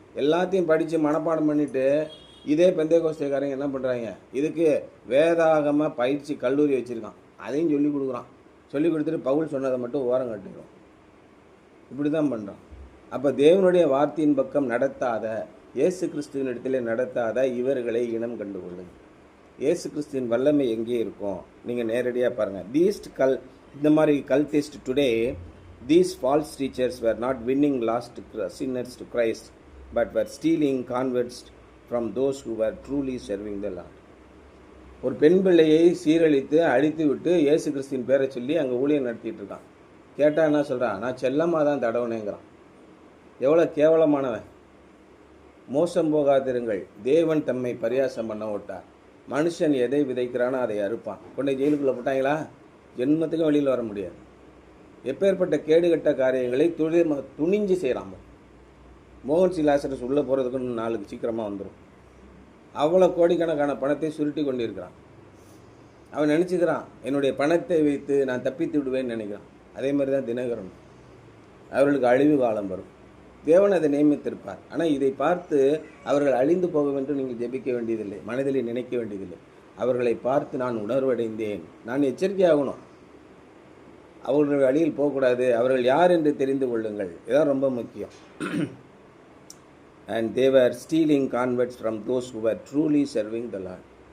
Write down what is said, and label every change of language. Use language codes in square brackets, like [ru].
[ta] எல்லாத்தையும் படித்து மனப்பாடம் பண்ணிவிட்டு இதே பெந்தேகோஸ்தேக்காரங்க என்ன பண்ணுறாங்க, இதுக்கு வேதாகம பயிற்சி கல்லூரி வச்சுருக்கான், அதையும் சொல்லி கொடுக்குறான். சொல்லி கொடுத்துட்டு பவுல் சொன்னதை மட்டும் ஓரம் கட்டுக்கிறோம். இப்படி தான் பண்ணுறான். அப்போ தேவனுடைய வார்த்தையின் பக்கம் நடத்தாத, இயேசு கிறிஸ்துவின் இடத்துல நடத்தாத இவர்களை இனம் கண்டுகொள்ளுங்க. இயேசு கிறிஸ்துவின் வல்லமை எங்கே இருக்கும்? நீங்கள் நேரடியாக பாருங்கள். [en] இந்த மாதிரி cultist today, these false teachers were not winning lost sinners to Christ, but were stealing converts from those who were truly serving the Lord. [ta] ஒரு பெண் பிள்ளையை சீரழித்து அழித்து விட்டு இயேசு கிறிஸ்துவின் பேரை சொல்லி அங்கே ஊழியம் நடத்திட்டு இருக்கான். கேட்டால் என்ன சொல்கிறான்? நான் செல்லமாக தான் தடவுனேங்கிறான். எவ்வளோ கேவலமானவன்! மோசம் போகாதிருங்கள், தேவன் தம்மை பரியாசம் பண்ண விட்டார். மனுஷன் எதை விதைக்கிறானோ அதை அறுப்பான். கொண்டே ஜெயிலுக்குள்ளே போட்டாங்களா? ஜென்மத்துக்கும் வெளியில் வர முடியாது. எப்பேற்பட்ட கேடுகட்ட காரியங்களை துணிஞ்சு செய்கிறான். மோகன் சி லாசரஸ் உள்ளே போகிறதுக்கு இன்னும் நாளுக்கு சீக்கிரமாக வந்துடும். அவ்வளோ கோடிக்கணக்கான பணத்தை சுருட்டி கொண்டிருக்கிறான். அவன் நினச்சிக்கிறான், என்னுடைய பணத்தை வைத்து நான் தப்பித்து விடுவேன்னு நினைக்கிறான். அதே மாதிரி தான் தினகரன். அவர்களுக்கு அழிவு காலம் வரும். தேவன் அதை நியமித்திருப்பார். ஆனால் இதை பார்த்து அவர்கள் அழிந்து போக வேண்டும் நீங்கள் ஜெபிக்க வேண்டியதில்லை, மனதிலே நினைக்க வேண்டியதில்லை. அவர்களை பார்த்து நான் உணர்வடைந்தேன், நான் எச்சரிக்கையாகணும். அவர்கள் வழியில் போகக்கூடாது. அவர்கள் யார் என்று தெரிந்து கொள்ளுங்கள். இதுதான் ரொம்ப முக்கியம். [en] And they were stealing converts from those who were truly serving the Lord.